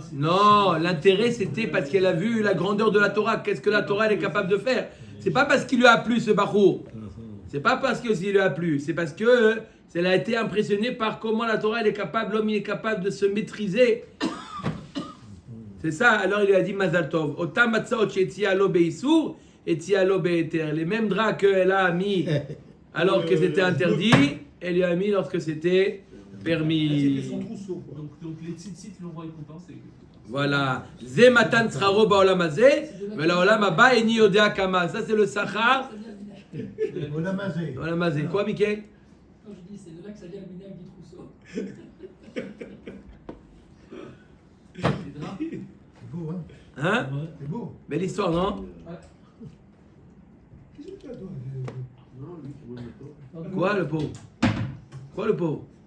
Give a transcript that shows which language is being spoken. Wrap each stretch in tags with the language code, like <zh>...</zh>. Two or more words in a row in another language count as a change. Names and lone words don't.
<fr>Non, l'intérêt c'était parce qu'elle a vu la grandeur de la Torah. Qu'est-ce que la Torah elle est capable de faire? C'est pas parce qu'il lui a plu ce bachour. C'est pas parce que s'il lui a plu. C'est parce que elle a été impressionnée par comment la Torah elle est capable, l'homme il est capable de se maîtriser. C'est ça. Alors il lui a dit</fr> <he>מזל טוב. אותם מצעות שהציעה לו באיסור, הציעה לו בהיתר.</he> <fr>Les mêmes draps qu'elle a mis alors que c'était interdit, elle lui a mis lorsque c'était permis. C'était son trousseau, quoi. Donc les tzitzit l'ont récompensé. Voilà.</fr> <he>זה מתן שכרו בעולם הזה, ולעולם הבא איני יודע כמה.</he> <fr>Ça c'est le sachar.</fr> <he>עולם הזה. עולם הזה.</he> <fr>Quoi, Mickaël? Quand je dis, c'est de là que ça vient le vinaigre du trousseau. Les draps. C'est beau, hein? Hein? C'est beau. Belle histoire, non? Qu'est-ce que tu as, toi? Quoi, le pauvre? Quoi, le pauvre?</fr>